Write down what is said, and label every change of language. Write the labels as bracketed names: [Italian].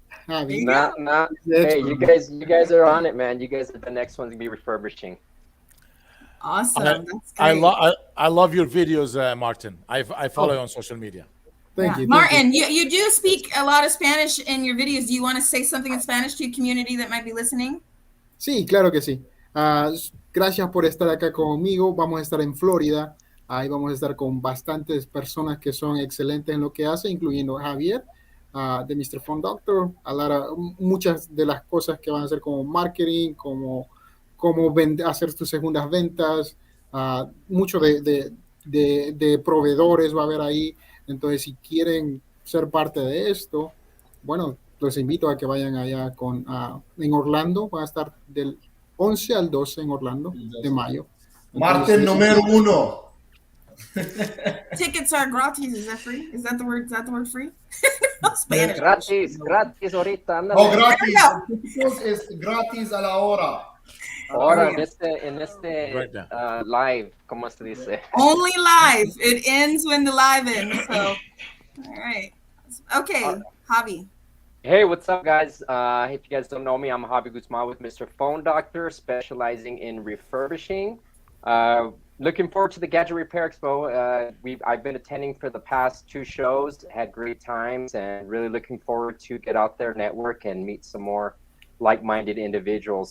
[English] Hey, you guys are on it, man. You guys are the next ones to be refurbishing. Awesome. That's great. I love your videos, Martin. I follow you on social media. Thank you. Martin, you do speak a lot of Spanish in your videos. Do you want to say something in Spanish to your community that might be listening? [Spanish] Sí, claro que sí. Gracias por estar acá conmigo. Vamos a estar en Florida. Ahí vamos a estar con bastantes personas que son excelentes en lo que hace, incluyendo Javier, de Mr. Phone Doctor. Muchas de las cosas que van a hacer como marketing, como hacer tus segundas ventas, mucho de proveedores va a haber ahí. Entonces, si quieren ser parte de esto, bueno, los invito a que vayan allá en Orlando. Va a estar del 11 al 12 en Orlando de mayo. Martin número 1. [English] Tickets are gratis. Is that free? Is that the word? Is that the word free? No, Spanish. [Spanish] Gratis ahorita. No, gratis. Es gratis a la hora. Ahora en este live, ¿cómo se dice? [English] Only live. It ends when the live ends. So, all right. Okay, Javi. Hey, what's up, guys? If you guys don't know me, I'm Javi Guzman with Mr. Phone Doctor, specializing in refurbishing. Looking forward to the Gadget Repair Expo. I've been attending for the past 2 shows, had great times, and really looking forward to get out there, network, and meet some more like-minded individuals.